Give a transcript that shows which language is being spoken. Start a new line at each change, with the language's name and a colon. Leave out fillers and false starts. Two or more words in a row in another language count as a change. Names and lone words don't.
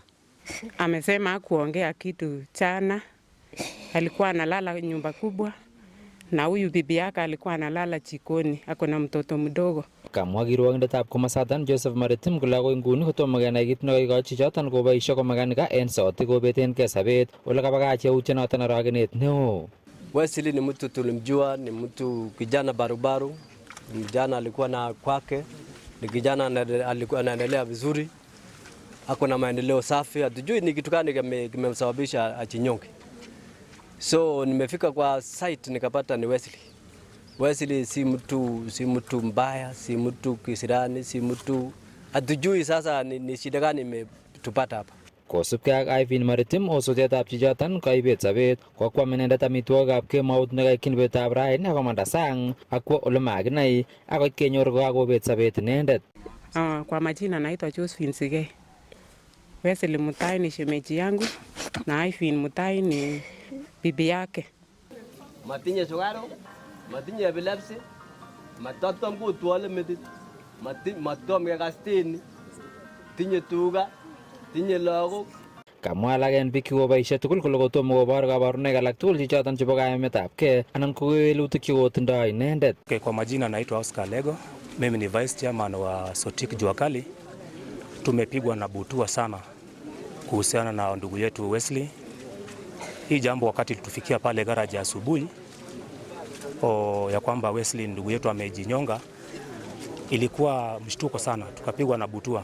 Swahili: Amesema hakuongea kitu jana. Alikuwa analala nyumba kubwa na huyu bibi yake alikuwa analala jikoni, ako na mtoto mdogo.
Kalenjin: Kamwa kirwokindetab komasaton Joseph Maritim kole agoi nguni kotomo kenai kit nekoikochi chichoton koboisio komakanika en sauti kobetenkei sobet ole kabakach yautyonoton arogenet neo.
Swahili: Wesley ni mtu tulimjua, ni mtu kijana barubaru, kijana alikuwa na kwake, ni kijana alikuwa anaendelea vizuri, ako na maendeleo safi, hatujui ni kitu gani kimemsababisha achinyonge. So nimefika kwa site nikapata ni Wesley. Wesley si mtu mbaya, si mtu kisirani, si mtu hatujui sasa ni shida gani imetupata hapa.
Kalenjin: Kosubkei ak Ikweny Maritim osotetab chichoton kaibet sobet kokwam inendet amitwogikab kemout nekakyin betutab raini akomanda sang akwo ole makinai akot kenyor kokakobet sobet inendet.
Swahili: Kwa majina naitwa Josephine Sigei. Wesley Mutai ni shemeji yangu na Ikweny Mutai ni bibi yake.
Kalenjin: Matinye sukari, matinye epilepsy, matotom kutwole metit, matom kekasteni, tinye tuga, tinye lagok. Kamwa alak en biik chekoboisie tugul kole kotomo kobor kabarunoik alak tugul chichoton chebo kaimetabkei anan ko kewelutik chekotindoi inendet.
Swahili: Kwa majina naitwa Oscar Lego, mimi ni
English: vice chairman
Swahili: wa Sotik Juakali. Tumepigwa na butua sana kuhusiana na ndugu yetu Wesley. Hii jambo wakati tufikia pale garage asubuhi ya kwamba Wesley ndugu yetu amejinyonga, ilikuwa mshtuko sana, tukapigwa na butua.